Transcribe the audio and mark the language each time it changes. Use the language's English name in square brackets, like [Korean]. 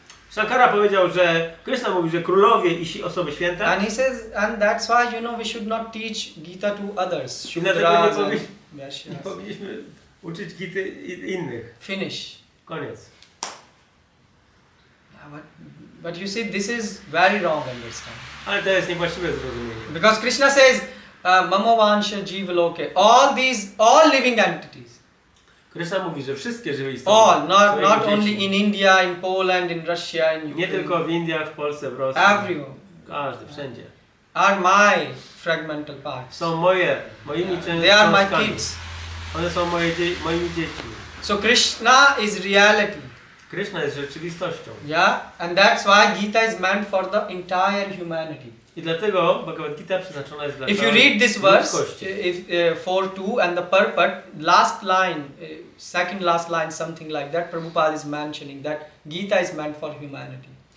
[Polish] Shankara powiedział, że Krishna mówi, że królowie i osoby święte. [English] And he says, and that's why we should not teach Gita to others. [Polish] I dlatego Nie powinniśmy uczyć Gity innych. [English] Finish. [Polish] Koniec. [English] But you see, this is very wrong understanding. [Polish] Ale to jest niewłaściwe zrozumienie. [English] Because Krishna says, Mamo Vansha Jiva Loke, all living entities. [Polish] Krishna mówi, że wszystkie żywe istoty. [English] All, not only in India, in Poland, in Russia, in Ukraine. [Polish] Nie tylko w Indiach, w Polsce, w Rosji. [English] Everyone. [Polish] Każdy, wszędzie. [English] Are my fragmental parts. [Polish] Są moimi częściami. [English] They are my kids. [Polish] One są moimi dziećmi. [English] So Krishna is reality. [Polish] Krishna jest rzeczywistością. [English] Yeah, and that's why Gita is meant for the entire humanity. [Polish] I dlatego Bhagavad Gita przeznaczona jest dla [English] If you read this verse, [Polish] ludzkości. [English] 4:2 and the purport, last line, second last line, something like that, Prabhupada is mentioning that Gita is meant for humanity.